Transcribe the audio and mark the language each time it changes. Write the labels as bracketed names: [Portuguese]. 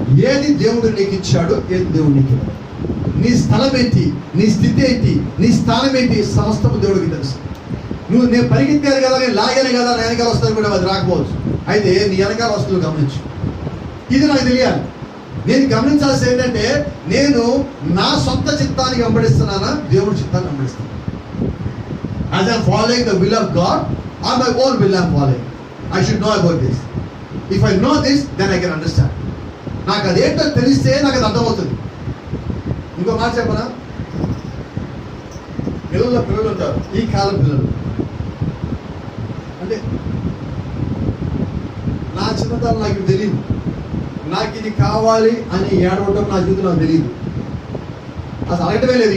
[Telugu] ఏది దేవుడు నీకు ఇచ్చాడు, ఏది దేవుడు నీకు ఇవ్వడు. నీ స్థలం ఏంటి, నీ స్థితి ఏంటి, నీ స్థానం ఏంటి, సమస్తము దేవుడికి తెలుసు. నేను పరిగెత్తాను కదా, నేను లాగాను కదా, నా వెనకాల వస్తాను కూడా అది రాకపోవచ్చు. అయితే నీ వెనకాల వస్తువులు గమనించు. ఇది నాకు తెలియాలి. నేను గమనించాల్సి ఏంటంటే, నేను నా సొంత చిత్తానికి వెంబడిస్తున్నానా, దేవుడి చిత్తాన్ని వెంబడిస్తాను. [English] As I am following the will of God or my own will I am following. I should know about this. If I know this, then I can understand. [Telugu] నాకు అదేంటో తెలిస్తే నాకు అది అర్థమవుతుంది. ఇంకో మాట చెప్పనా, పిల్లలు ఉంటారు, ఈ కాలం పిల్లలు అంటే నా చిన్నతనం నాకు ఇది తెలియదు. నాకు ఇది కావాలి అని ఏడవడం నా జీవితం నాకు తెలియదు. అసలు అడగటమే లేదు.